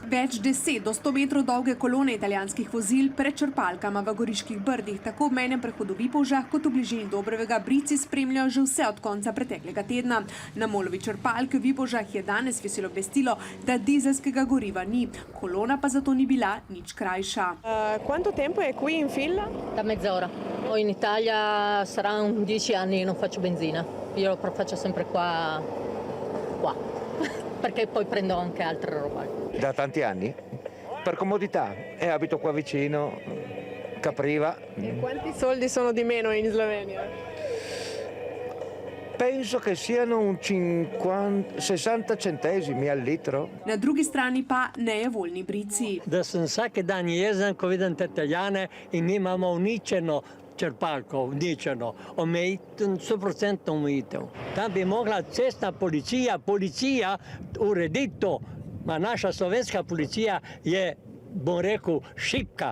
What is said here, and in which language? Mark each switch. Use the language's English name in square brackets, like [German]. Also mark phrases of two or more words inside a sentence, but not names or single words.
[Slovenian] Več 10 do 100 metrov dolge kolone italijanskih vozil pred črpalkama v Goriških Brdih, tako v mejnem prehodu Vipavžah kot v bližini Dobrevega Brici, spremljajo že vse od konca preteklega tedna. Na Molovi črpalki v Vipavžah je danes viselo obvestilo, da dizelskega goriva ni. Kolona pa zato ni bila nič krajša. [Italian] Quanto tempo è qui in fila? Da mezz'ora. In Italia saranno 10 anni che non faccio benzina. Io lo faccio sempre qua, perché poi prendo anche altre robe. Da tanti anni, per comodità, e abito qua vicino, Capriva. Quanti soldi sono di meno in Slovenia? Penso che siano un 60 centesimi al litro. [Slovenian] Na drugi strani pa nejevoljni Brici. Da sem vsak dan jezen, ko vidim te Italijane in mi imamo uničeno črpalko, uničeno, 100% omejitev. Tam bi mogla cestna policija urediti to, ma naša slovenska policija je, bom rekel, šibka.